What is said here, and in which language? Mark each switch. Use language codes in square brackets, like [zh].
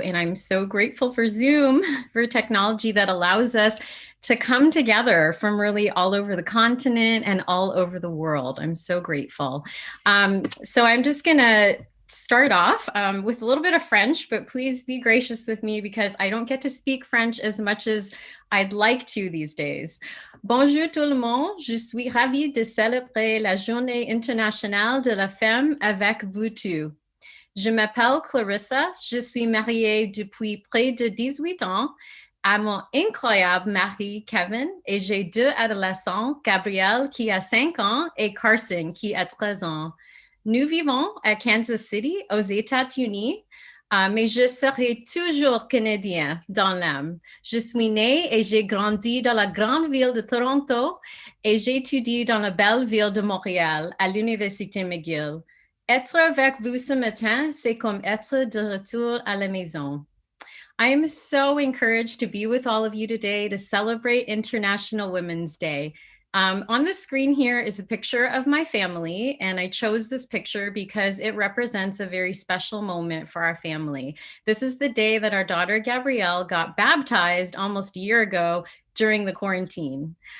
[en] And I'm so grateful for Zoom, for technology that allows us to come together from really all over the continent and all over the world. I'm so grateful. So I'm just gonna start off with a little bit of French, but please be gracious with me because I don't get to speak French as much as I'd like to these days. [fr] Bonjour tout le monde, je suis ravie de célébrer la Journée internationale de la femme avec vous tous. Je m'appelle Clarissa, je suis mariée depuis près de 18 ans à mon incroyable mari Kevin et j'ai 2 adolescents, Gabrielle qui a 5 ans et Carson qui a 13 ans. Nous vivons à Kansas City, aux États-Unis, mais je serai toujours canadien dans l'âme. Je suis née et j'ai grandi dans la grande ville de Toronto et j'ai étudié dans la belle ville de Montréal, à l'Université McGill. Être avec vous ce matin, c'est comme être de retour à la maison. [en] I am so encouraged to be with all of you today to celebrate International Women's Day. On the screen here is a picture of my family, and I chose this picture because it represents a very special moment for our family. This is the day that our daughter Gabrielle got baptized almost a year ago during the quarantine.